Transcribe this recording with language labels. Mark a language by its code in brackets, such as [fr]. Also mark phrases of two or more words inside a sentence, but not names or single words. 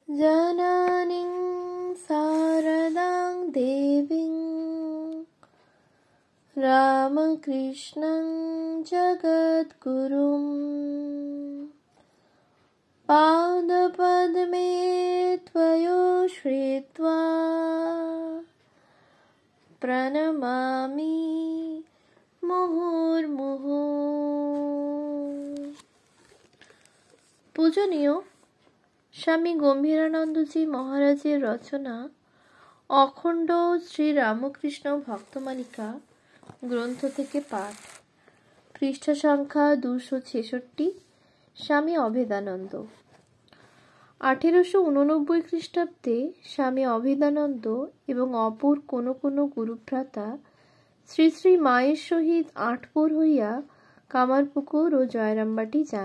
[sa] जननीं शारदां देवीं रामकृष्णं जगद्गुरुं पादपद्मे त्वयोश्रित्वा प्रणमामि मुहुर्मुहुः। [bn] पूजनीय স্বামী গম্ভীরানন্দজি মহারাজের রচনা অখণ্ড শ্রী রামকৃষ্ণ ভক্তমালিকা গ্রন্থ থেকে পাঠ, পৃষ্ঠা সংখ্যা 266। স্বামী অভেদানন্দ। 1889 খ্রিস্টাব্দে স্বামী অভেদানন্দ এবং অপর কোনো কোনো গুরুভ্রাতা শ্রী শ্রী মায়ের সহিত আটপোর হইয়া কামারপুকুর ও জয়রামবাটি যান।